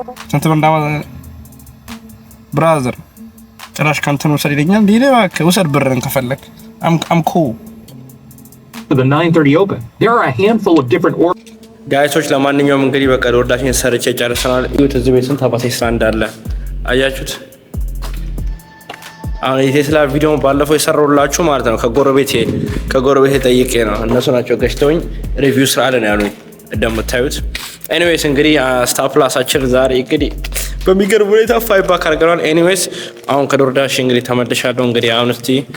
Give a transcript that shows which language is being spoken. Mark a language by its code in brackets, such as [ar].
[am] ስንት ብር እንዳወጣ ብራዘር ጭራሽ ካንተን ወሰድ ይለኛል። እንዴ እባክህ ውሰድ ብርን ከፈለክ። [en] I'm cool. For the 9:30 open, there are a handful of different orders. [am] ጋይሶች ለማንኛውም እንግዲህ በቃ ዶርዳሽን ሰርቼ ጨርሰናል። እዩት እዚህ ቤት ስንት አባቴ ስራ እንዳለ አያችሁት። አሁን የቴስላ ቪዲዮ ባለፈው የሰራሁላችሁ ማለት ነው ከጎረቤቴ ጠይቄ ነው። እነሱ ናቸው ገሽተውኝ ሪቪው ስራ አለ ነው ያሉኝ እንደምታዩት። ኤኒዌይስ እንግዲህ ስታፕላሳችን ዛሬ እንግዲህ በሚገርም ሁኔታ 5 ባክ አድርገናል። ኤኒዌይስ አሁን ከዶርዳሽ እንግዲህ ተመልሻለሁ። እንግዲህ አሁን እስቲ